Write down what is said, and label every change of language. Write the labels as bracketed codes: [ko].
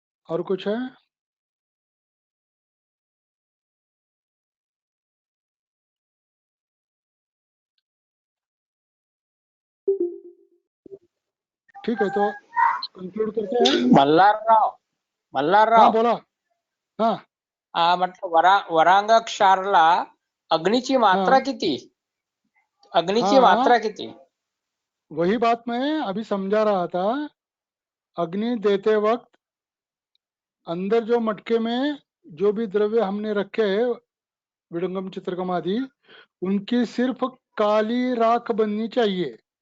[hi] और कुछ है? ठीक है, तो कंक्लूड करते हैं। [mr] मल्हारराव [hi] हाँ [mr] मल्हारराव बोला। हाँ म्हटलं वरांगाक्षारला अग्नीची मात्रा [hi] हाँ [mr] किती? अग्नीची [hi] हाँ, [mr] मात्रा किती? [hi] वही बात मैं अभी समझा रहा था। अग्नि देते वक्त अंदर जो मटके में जो भी द्रव्य हमने रखे हैं, विडंगम चित्रकम आदि, उनकी सिर्फ काली राख बननी चाहिए।